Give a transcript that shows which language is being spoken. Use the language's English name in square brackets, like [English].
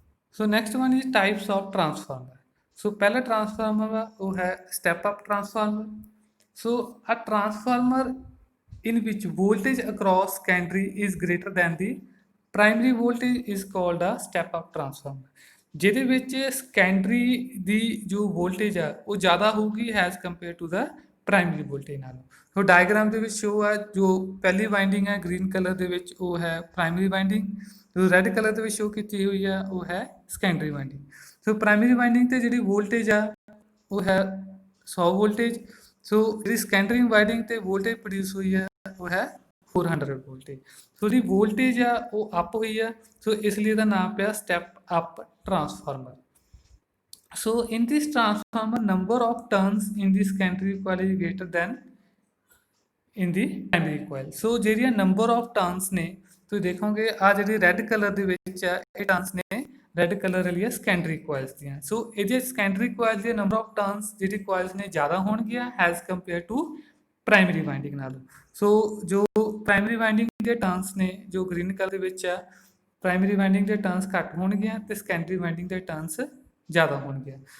[English] So next one is types of transformer. So [Hindi] पहला [English] transformer [Hindi] वो है [English] step up transformer. So a transformer in which voltage across secondary is greater than the primary voltage is called a step up transformer. [Punjabi] ਜਿਹਦੇ ਵਿੱਚ secondary ਦੀ ਜੋ voltage ਆ ਉਹ ਜ਼ਿਆਦਾ ਹੋਊਗੀ [English] as compare to the [Punjabi] primary voltage ਨਾਲੋਂ। ਸੋ diagram ਦੇ ਵਿੱਚ ਸ਼ੋ ਆ ਜੋ ਪਹਿਲੀ ਵਾਈਂਡਿੰਗ ਹੈ ਗ੍ਰੀਨ ਕਲਰ ਦੇ ਵਿੱਚ ਉਹ ਹੈ ਪ੍ਰਾਇਮਰੀ ਵਾਈਂਡਿੰਗ, ਜੋ ਰੈੱਡ ਕਲਰ ਦੇ ਵਿੱਚ ਸ਼ੋ ਕੀਤੀ ਹੋਈ ਆ ਉਹ ਹੈ ਸੈਕੰਡਰੀ ਵਾਈਂਡਿੰਗ। ਸੋ ਪ੍ਰਾਇਮਰੀ ਵਾਈਂਡਿੰਗ ਤੇ ਜਿਹੜੀ ਵੋਲਟੇਜ ਆ ਉਹ ਹੈ 100 ਵੋਲਟੇਜ। ਸੋ ਜਿਹੜੀ ਸੈਕੰਡਰੀ ਵਾਈਂਡਿੰਗ ਤੇ ਵੋਲਟੇਜ ਪ੍ਰੋਡਿਊਸ ਹੋਈ ਆ ਉਹ ਹੈ 400 ਵੋਲਟੇਜ। ਸੋ ਜਿਹੜੀ ਵੋਲਟੇਜ ਆ ਉਹ ਅਪ ਹੋਈ ਆ, ਸੋ ਇਸ ਲਈ ਇਹਦਾ ਨਾਮ ਪਿਆ step up transformer. [English] So in this transformer, number of turns in the secondary coil is greater than in the primary coil. [Punjabi] So ਜਿਹੜੀਆਂ number of turns ਨੇ ਤੁਸੀਂ ਦੇਖੋਗੇ ਆ ਜਿਹੜੀ ਰੈੱਡ ਕਲਰ ਦੇ ਵਿੱਚ ਆ ਇਹ ਟਰਨਸ ਨੇ ਰੈੱਡ ਕਲਰ ਵਾਲੀਆਂ ਸੈਕੰਡਰੀ ਕੋਇਲਸ ਦੀਆਂ। ਸੋ ਇਹਦੇ ਸੈਕੰਡਰੀ ਕੋਇਲਸ ਦੇ ਨੰਬਰ ਆਫ ਟਰਨਸ ਜਿਹੜੀ ਕੋਇਲਸ ਨੇ ਜ਼ਿਆਦਾ ਹੋਣਗੀਆਂ [English] as compare to [Punjabi] primary winding ਨਾਲੋਂ। ਸੋ ਜੋ ਪ੍ਰਾਇਮਰੀ ਵਾਈਂਡਿੰਗ ਦੇ ਟਰਨਸ ਨੇ ਜੋ ਗ੍ਰੀਨ ਕਲਰ ਦੇ ਵਿੱਚ ਆ ਪ੍ਰਾਇਮਰੀ ਵਾਈਂਡਿੰਗ ਦੇ ਟਰਨਸ ਘੱਟ ਹੋਣਗੀਆਂ ਤੇ ਸੈਕੰਡਰੀ ਵਾਈਂਡਿੰਗ ਦੇ ਟਰਨਸ ਜ਼ਿਆਦਾ ਹੋਣਗੀਆਂ।